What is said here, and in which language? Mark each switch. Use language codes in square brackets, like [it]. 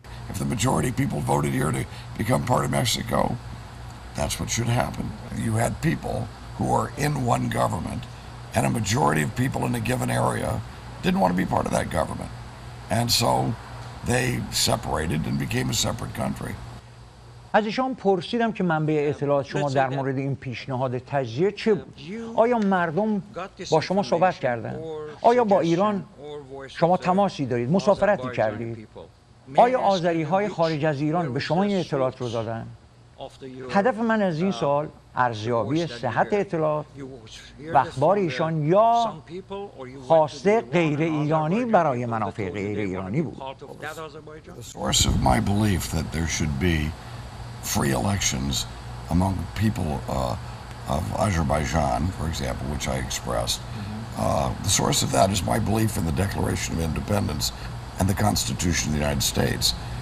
[en] If the majority of people voted here to become part of Mexico, that's what should happen. You had people who are in one government, and a majority of people in a given area didn't want to be part of that government. And so they separated and became a separate country. [fa] از ایشان پرسیدم که منبع اطلاعات شما در مورد این پیشنهاد تجزیه چه بود؟ آیا مردم با شما صحبت کردند؟ آیا با ایران شما تماسی دارید؟ مسافرتی کردید؟ آیا آذری‌های خارج از ایران به شما این اطلاعات رو دادن؟ هدف من از این سوال ارزیابی صحت اطلاعات و اخبار ایشان یا خواسته غیر ایرانی برای منافع غیر ایرانی بود. [en] The source of my belief that there should be free elections among people of Azerbaijan, for example, which I expressed. The source of that is my belief in the Declaration of Independence and the Constitution of the United States.